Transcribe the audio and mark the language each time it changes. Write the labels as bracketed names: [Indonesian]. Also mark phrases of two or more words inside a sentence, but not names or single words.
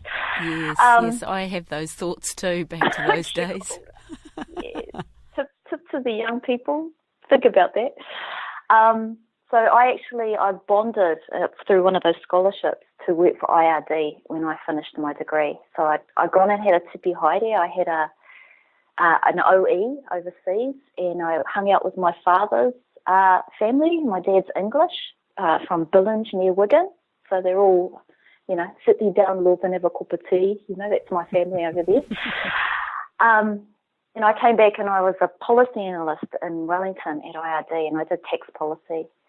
[English] Yes, I have those thoughts too, back to those days. Yes. Tip to the young people, think about that. So I bonded through one of those scholarships to work for IRD when I finished my degree. So I'd gone and had a [Māori] tipi haere. [English] I had an OE overseas, and I hung out with my father's family. My dad's English, from Billinge near Wigan. So they're all, you know, sit you down, love and have a cup of tea. You know, that's my family over there. And I came back and I was a policy analyst in Wellington at IRD, and I did tax policy.